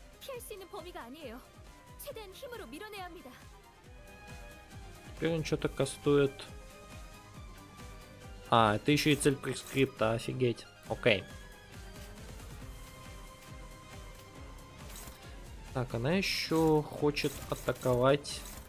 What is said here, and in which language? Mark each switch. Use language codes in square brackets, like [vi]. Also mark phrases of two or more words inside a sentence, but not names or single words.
[ko] 피할 수 있는 범위가 아니에요. 최대한 힘으로 밀어내야 합니다. [ru] Теперь он что-то кастует. А, это еще и цель прескрипта, офигеть. Окей. Так, она еще хочет атаковать.